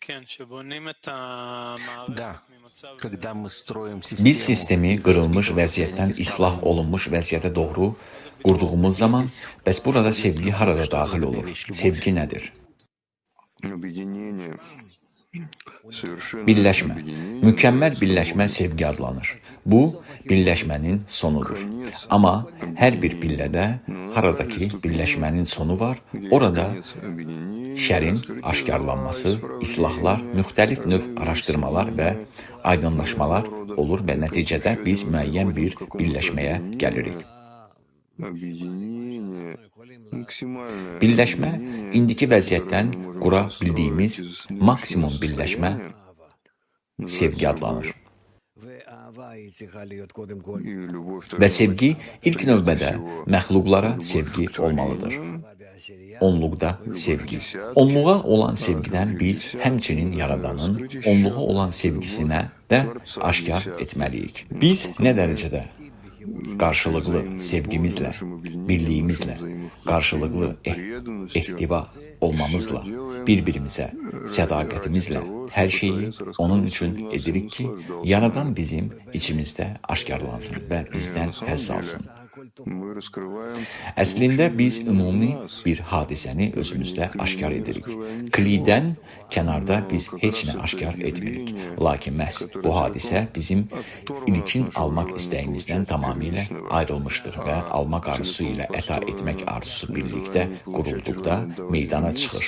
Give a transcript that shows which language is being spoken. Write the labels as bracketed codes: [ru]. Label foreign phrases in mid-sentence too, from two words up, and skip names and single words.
[he] כן, שבונים את המערכת [ru] Да, [he] ממצב [ru] когда мы stроим [az] Biz [ru] систему [az] sistemi [ru] из [az] qırılmış [ru] искусственного [az] vəziyyətdən [ru] состояния [az] islah [ru] исправления, [az] olunmuş vəziyyətə doğru [he] אז זה פתרון. [az] qurduğumuz zaman, [ru] здесь [az] bəs burada [ru] входит [az] sevgi [ru] любовь. [az] harada [ru] Что [az] daxil [ru] для меня [az] olur? [ru] есть любовь? [az] Sevgi nədir? [ru] Объединение, совершенное [az] Birləşmə. [ru] объединение [az] Mükəmməl [ru] называется [az] birləşmə [ru] любовью. [az] sevgi adlanır. Bu, birləşmənin sonudur. [ru] Конец [az] Amma hər bir [ru] объединения. [az] pillədə [ru] Но на [az] haradakı [ru] каждой ступени, [az] birləşmənin sonu var, [ru] где есть [az] orada [ru] конец объединения, [az] şərin [ru] раскрытие [az] aşkarlanması, [ru] зла, [az] islahlar, [ru] исправление, [az] müxtəlif növ araşdırmalar və [ru] выяснение, [az] aydınlaşmalar olur və [ru] И в [az] nəticədə [ru] конечном [az] biz [ru] счете мы [az] müəyyən [ru] приходим [az] bir [ru] к какому-то [az] birləşməyə gəlirik. [ru] Объединение, максимальное [az] Birləşmə, [ru] объединение, [az] indiki vəziyyətdən [ru] которое мы можем [az] qura [ru] построить [az] bildiyimiz [ru] из [az] maksimum [ru] наивысшего [az] birləşmə [ru] состояния, [az] sevgi [ru] называется [az] adlanır. [ru] любовью. И любовь [az] Və [ru] должна [az] sevgi [ru] быть [az] ilk [ru] прежде [az] növbədə [ru] всего [az] məxluqlara [ru] любовь [az] sevgi [ru] к [az] olmalıdır. [ru] творениям, [az] Onluqda sevgi. Onluğa olan sevgidən biz həmçinin Yaradanın onluğa olan sevgisinə də aşkar etməliyik. Biz nə dərəcədə qarşılıqlı sevgimizlə, birliyimizlə, qarşılıqlı ehtiva olmamızla, bir-birimizə sədaqətimizlə hər şeyi onun üçün edirik ki, Yaradan bizim içimizdə aşkarlansın və bizdən həzz alsın. [ru] мы раскрываем [az] Əslində biz ümumi bir hadisəni özümüzdə aşkar edirik. Klidən kənarda biz heç nə aşkar etmirik. Lakin məhz bu hadisə bizim ilkin almaq istəyimizdən tamamilə ayrılmışdır və almaq arzusu ilə əta etmək arzusu birlikdə qurulduqda meydana çıxır.